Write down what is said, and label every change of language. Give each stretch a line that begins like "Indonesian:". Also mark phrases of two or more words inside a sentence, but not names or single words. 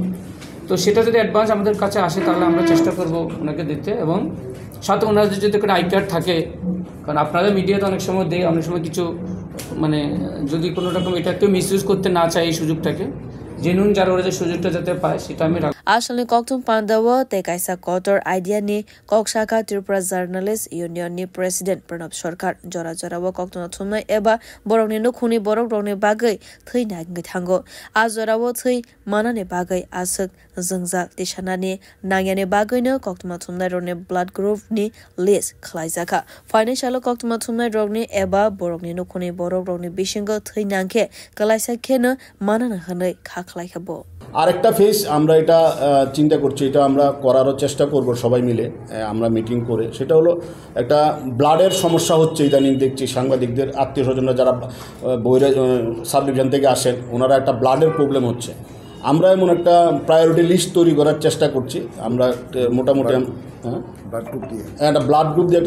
Bangla: তো সেটা যদি অ্যাডভান্স আমাদের কাছে আসে তাহলে আমরা চেষ্টা করব ওনাকে দিতে এবং সাথে ওনাদের যদি কোনো
English: I card
Bangla: থাকে কারণ আপনাদের মিডিয়াতে অনেক সময় দেয় অনেক সময় কিছু মানে যদি কোনো রকম এটা কেউ মিসইউজ করতে না চায় এই সুযোগটাকে জেনুইন যারা ওরা যে সুযোগটা যাতে পায় সেটা আমি
Kok Borok: আসলে Koktum Pandawa te kaisa kotor idea ni Kokshaka Tripura Journalist Union ni President Pranab Sarkar Jorawo Koktum Thumnai eba Borogni no Khuni Borok rogni bagai thina ngai thango Azorawo thai manane bagai asuk Zungza Tishanani Nangyane bagai no Koktum Thumnai rogni
English: blood group
Kok Borok: ni list khlaijaka Financial Koktum Thumnai rogni eba Borogni no Khuni Borok rogni bishingo thainangke kalaisa khena manana hanai khaklai khabo
Bangla: আরেকটা ফেজ আমরা এটা চিন্তা করছি এটা আমরা করারও চেষ্টা করব সবাই মিলে আমরা মিটিং করে সেটা হলো একটা ব্লাডের সমস্যা হচ্ছে ইদানিং দেখছি সাংবাদিকদের আত্মীয়স্বজনরা যারা বইরা
English: sub division
Bangla: থেকে আসেন ওনারা একটা ব্লাডের প্রবলেম হচ্ছে আমরা এমন একটা
English: priority list
Bangla: তৈরি করার চেষ্টা করছি আমরা মোটামুটি একটা
English: blood group
Bangla: দিয়ে